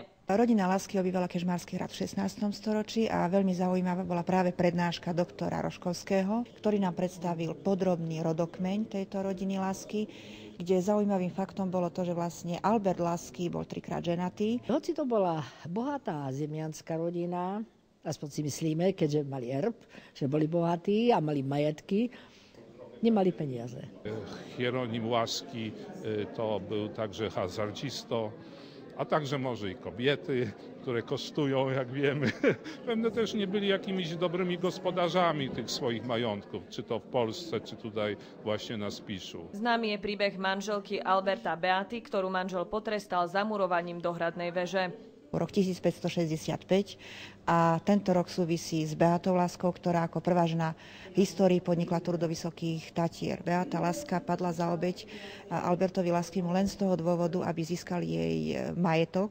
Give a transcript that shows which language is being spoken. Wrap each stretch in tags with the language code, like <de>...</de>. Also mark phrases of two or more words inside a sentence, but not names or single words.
<sk>Rodina Lasky obývala Kežmarský hrad v 16. storočí a veľmi zaujímavá bola práve prednáška doktora Roškovského, ktorý nám predstavil podrobný rodokmeň tejto rodiny Lasky, kde zaujímavým faktom bolo to, že vlastne Albert Lasky bol 3-krát ženatý. Hoci to bola bohatá zemianská rodina, aspoň si myslíme, keďže mali erb, že boli bohatí a mali majetky, nemali peniaze.</sk> <pl>Hieronim Łaski to był także hazardzisto, a także może i kobiety, które kosztują, jak wiemy. Pewnie też nie byli jakimiś dobrymi gospodarzami tych swoich majątków, czy to w Polsce, czy tutaj właśnie na Spiszu.</pl> <sk>Známy je príbeh manželky Alberta Beaty, ktorú manžel potrestal zamurovaním dohradnej veže. Rok 1565 a tento rok súvisí s Beatou Laskou, ktorá ako prvá žena v histórii podnikla túr do Vysokých Tatier. Beata Laska padla za obeť Albertovi Laskému len z toho dôvodu, aby získal jej majetok.</sk>